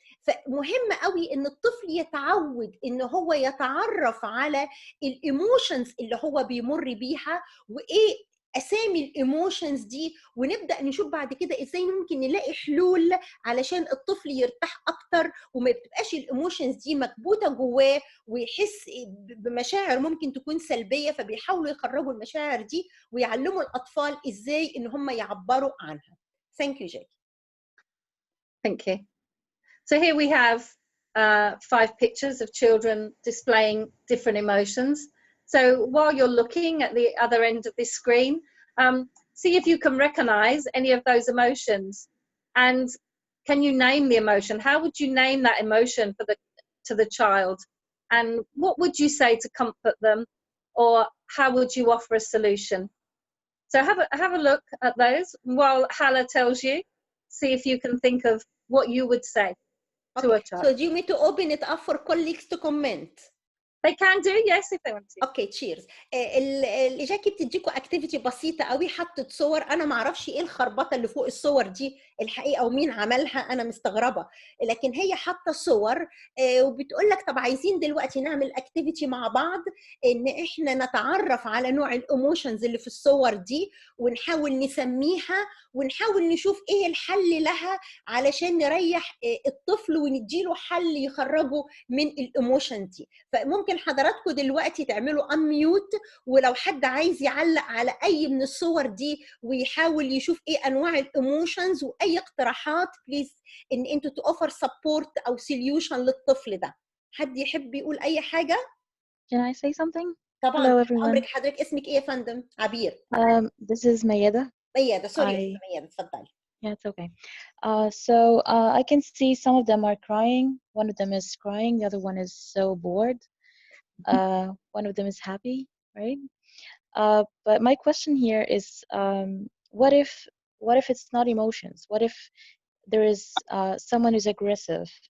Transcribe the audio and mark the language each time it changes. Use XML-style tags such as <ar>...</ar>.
<ar>فمهم قوي ان الطفل يتعود ان هو يتعرف على الايموشنز اللي هو بيمر بيها، وايه اسامي الايموشنز دي، ونبدا نشوف بعد كده ازاي ممكن نلاقي حلول علشان الطفل يرتاح اكتر، وما بتبقاش الايموشنز دي مكبوته جواه ويحس بمشاعر ممكن تكون سلبيه. فبيحاولوا يخرجوا المشاعر دي ويعلموا الاطفال ازاي ان هم يعبروا عنها.</ar> <en>Thank you, Jackie. Thank you. So here we have 5 pictures of children displaying different emotions. So while you're looking at the other end of this screen, see if you can recognize any of those emotions, and can you name the emotion? How would you name that emotion to the child, and what would you say to comfort them, or how would you offer a solution? So have a look at those while Hala tells you. See if you can think of what you would say to a child. So do you want me to open it up for colleagues to comment? They can do, yes, if they want to. Okay cheers.</en> <ar>اللي جاكي بتديكوا اكتيفيتي بسيطه قوي، حطت صور، انا ما اعرفش ايه الخربطه اللي فوق الصور دي الحقيقه ومين عملها، انا مستغربه، لكن هي حاطه صور وبتقول لك طب عايزين دلوقتي نعمل اكتيفيتي مع بعض ان احنا نتعرف على نوع الايموشنز اللي في الصور دي ونحاول نسميها ونحاول نشوف ايه الحل لها علشان نريح الطفل ونديله حل يخرجه من الايموشن دي. فممكن حضراتكم دلوقتي تعملوا انميوت، ولو حد عايز يعلق على اي من الصور دي ويحاول يشوف ايه انواع الايموشنز واي اقتراحات بليز ان انتوا توفر سبورت او سوليوشن للطفل ده. حد يحب يقول اي حاجه؟</ar> <en>Can I say something?</en> <ar>طبعا.</ar> <en>Hello everyone.</en> <ar>امرك حضرتك، اسمك ايه يا فندم؟ عبير.</ar> <en>This is Mayeda.</en> <ar>ميادة، سوري ميادة، اتفضلي.</ar> <en>Yeah, it's okay. So I can see some of them are crying. One of them is crying. The other one is so bored. One of them is happy, right? But my question here is, what if it's not emotions? What if there is someone who's aggressive?</en>